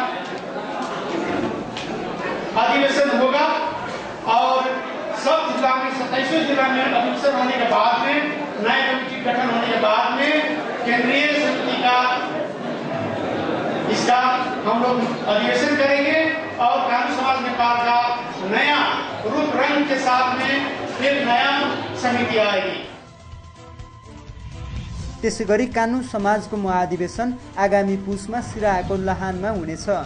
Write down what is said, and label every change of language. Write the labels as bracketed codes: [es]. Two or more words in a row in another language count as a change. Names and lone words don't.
[hi] अधिवेशन होगा और सब जिला में 27वें जिला में अधिवेशन होने के बाद में नए कमेटी गठन होने के बाद में केंद्रीय समिति का इसका हम लोग अधिवेशन करेंगे और कानून समाज नेपाल का नया रूप रंग के साथ में फिर नया समिति आएगी। [ne] त्यसैगरी कानून समाजको महाधिवेशन आगामी पुसमा सिराहाको लाहानमा हुनेछ।